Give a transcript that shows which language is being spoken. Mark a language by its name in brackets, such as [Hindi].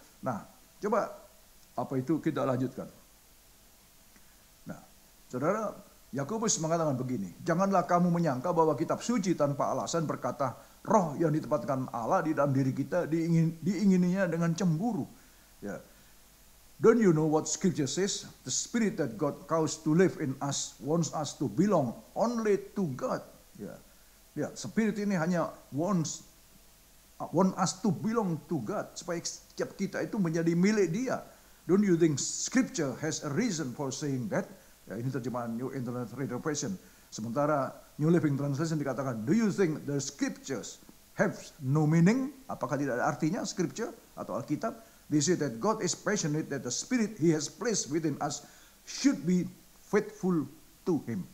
[Indonesian] Nah, coba kita lanjutkan. Nah, saudara, Yakobus mengatakan begini, janganlah kamu menyangka bahwa kitab suci tanpa alasan berkata, roh yang ditempatkan Allah di dalam diri kita diingininya dengan cemburu. Ya. [English] Don't you know what scripture says? The spirit that God caused to live in us wants us to belong only to God. Ya. [Indonesian] Ya, spirit ini hanya [English] want us to belong to God, [Indonesian] supaya setiap kita itu menjadi milik Dia. [English] Don't you think scripture has a reason for saying that? Ya, [Indonesian] ini terjemahan [English] New International Version. [Indonesian] Sementara New Living Translation dikatakan, [English] do you think the scriptures have no meaning? [Indonesian] Apakah tidak ada artinya scripture atau Alkitab? [English] They say that God is passionate, that the spirit He has placed within us should be faithful to Him.